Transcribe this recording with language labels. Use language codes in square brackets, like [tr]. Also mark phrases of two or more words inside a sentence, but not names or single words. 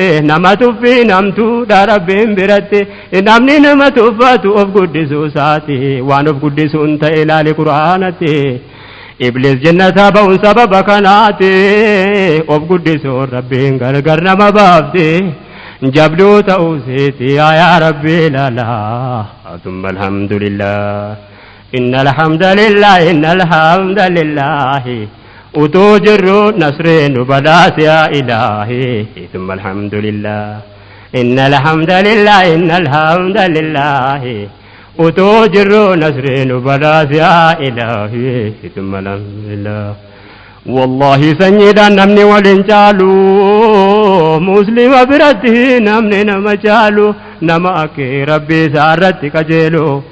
[om] Nama tuffii namtuudha Rabbiin biratti. Namni nama tuffatu of guddisuu isaati. Waan of guddisuun ta'e ilaali Qur'aanatti. Iblis jannata ba'uun sababa kanaati. Of guddisuun Rabbiin gargar nama baafti. Jabduu ta'uu seeti [ar] يا رب [om] ilaala. [ar] ثم الحمد لله. إن الحمد لله، إن الحمد لله. [om] Utuu jirru nasree nu badhaase [ar] يا إلهي. ثم الحمد لله. إن الحمد لله، إن الحمد لله. [om] Utuu jirru nasree nu badhaase [ar] يا إلهي. ثم الحمد لله. [om] Wallaahi sanyiidhaan namni wal hin caalu, Muslima biratti namni nama caalu, nama akka Rabbi isaa irratti qajeelu.